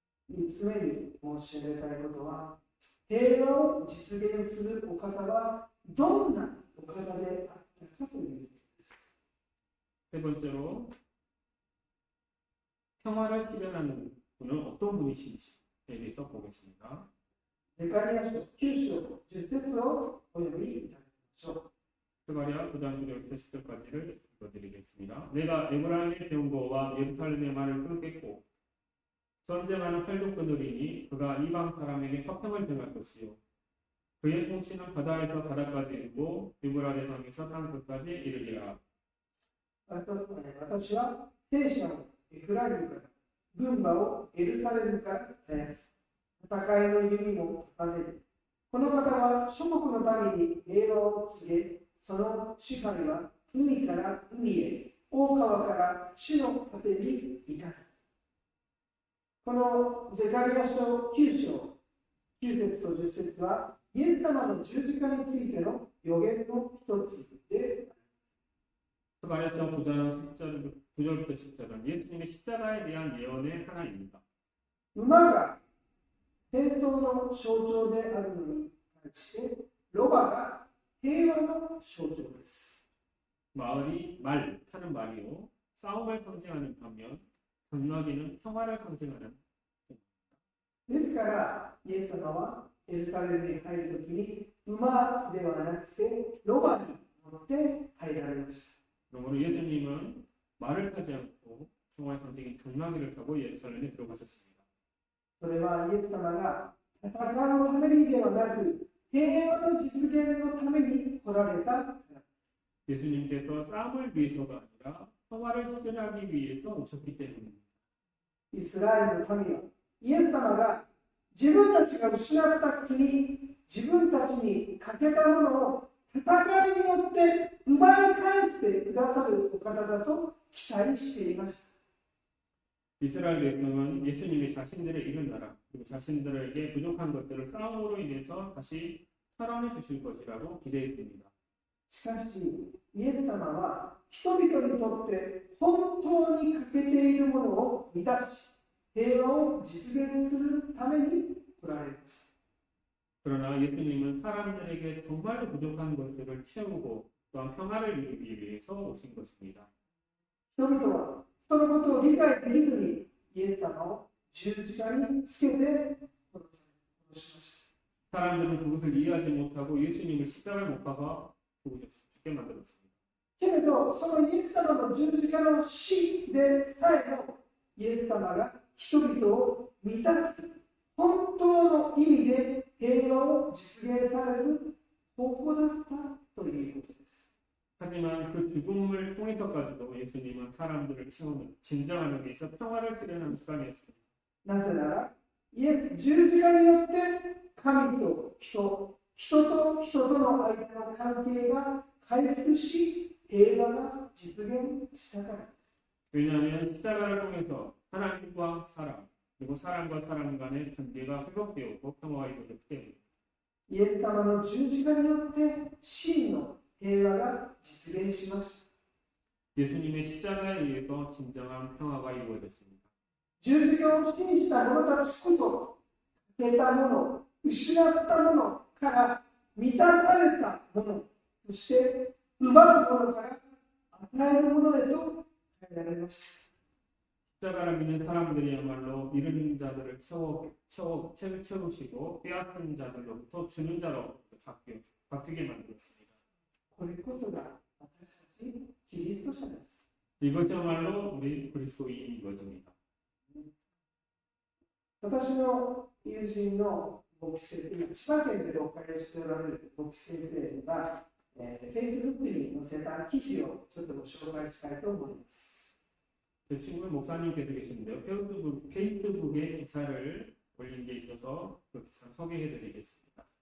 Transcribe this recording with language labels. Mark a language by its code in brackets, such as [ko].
[ja] 3つ目に申し上げたいことは、平和を実現するお方はどんなお方であったかということです。 [ko] 세 번째로 평화를 실현하는 분은 어떤 분이신지에 대해서 보겠습니다. [ja] ゼカリヤ書9章10節をお読みいただきましょう。 [ko] 스가랴 9장 9절부터 10절까지를 읽어드리겠습니다. 내가 에브라임의 병거와 예루살렘의 말을 끊겠고 전쟁하는 팔도 끊으리니 그가 이방 사람에게 화평을 정할 것이요 그의 통치는 바다에서 바다까지 이르고 유브라데 강에서 땅 끝까지 이르리라. [ja] 私は聖者をエフライムから、軍馬をエルサレムから絶やす。戦いの弓も立てる。この方は諸国の民に平和を告げ、その支配は海から海へ、大川から地の果てに至る。このゼカリヤ書9章9節と10節は、イエス様の十字架についての予言の一つであります。 [ko] 스가랴서 9장 9절부터 10절은 예수님의 십자가에 대한 예언의 하나입니다. [ja] 馬が戦闘の象徴であるのに対してロバが平和の象徴です。 [ko] 마을이 말, 타는 말이요. 싸움을 상징하는 반면 당나귀는 평화를 상징하는. [ja] ですからイエス様はエルサレムに入るときに馬ではなくてロバに乗って入られました。 [ko] 그러므로 예수님은 말을 타지 않고 평화의 상징인 당나귀를 타고 예루살렘에 들어가셨습니다. [ja] それはイエス様が戦うためにではなく平和の実現のために来られたから。 [ko] 예수님께서 싸움을 위해서가 아니라 평화를 실현하기 위해서 오셨기 때문입니다. [ja] イスラエルの民はイエス様が自分たちが失った国、自分たちに欠けたものを戦いによって奪い返してくださるお方だと期待していました。 [ko] 이스라엘 백성은 예수님이 자신들의 잃은 나라 그리고 자신들에게 부족한 것들을 싸움으로 인해서 다시 살아내 주실 것이라고 기대했습니다. [ja] しかし、イエス様は人々にとって本当に欠けているものを満たし、平和を実現するために来られます。 [ko] 그러나 예수님은 사람들에게 정말로 부족한 것들을 채우고 또한 평화를 이루기 위해서 오신 것입니다. [ja] 人々はそのことを理解できずにイエス様を十字架につけて殺しました。 [ko] 사람들은 그것을 이해하지 못하고 예수님을 십자가에 못 박아 죽게 만들었습니다. [ja] けれど、そのイエス様の十字架の死でさえもイエス様が人々を満たす本当の意味で平和を実現される方法だったということです。 [ko] 하지만 그 죽음을 통해서까지도 예수님은 사람들을 채우는 진정한 의미에서 평화를 실현하는 수단이었습니다. [ja] なぜなら、イエス十字架によって神と人、人と人との間の関係が回復し、平和が実現したからです。 [ko] 왜냐하면 십자가를 통해서 하나님과 사람 그리고 사람과 사람 간의 관계가 회복되었고 평화가 이루어졌기 때문입니다. [ja] イエス様の十字架によって真の平和が実現しました。 [ko] 예수님의 십자가에 의해서 진정한 평화가 이루어졌습니다. [ja] 十字架を信じた者たちこそ、欠けたもの、失ったものから満たされたもの、そして奪うものから与えるものへと変えられました。 [ko] 십자가를 믿는 사람들이야말로 잃은 자들을 채우시고 빼앗은 자들로부터 주는 자로 바뀌게 만들었습니다. [ja] これこそが私たちキリスト者です。 [ko] 이것이야말로 우리 그리스도인인 것입니다. [ja] 私の友人の牧師先生、今千葉県で教会をしておられる牧師先生が、Facebook に載せた記事をちょっとご紹介したいと思います。 [ko] 제 친구 목사님께서 계시는데요. 페이스북에 기사를 올린 게 있어서 그 기사 소개해드리겠습니다.